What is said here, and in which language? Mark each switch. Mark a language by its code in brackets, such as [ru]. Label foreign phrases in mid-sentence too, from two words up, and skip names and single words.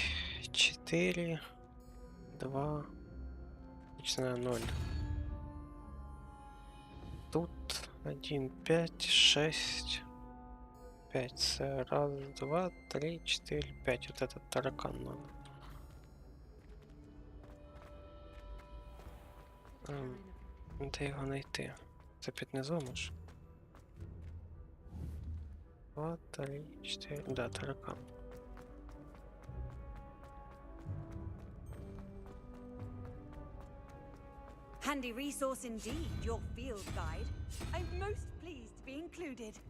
[ru] 4, 2, 0. Тут 1, 5, 6, 5. Раз, два, три, 4, 5. Вот этот таракан надо. [uk] Де його знайти? Це під низом аж. 2, 3, 4. Да, таракан. [en] Handy resource indeed, your field guide. I'm most pleased to be included.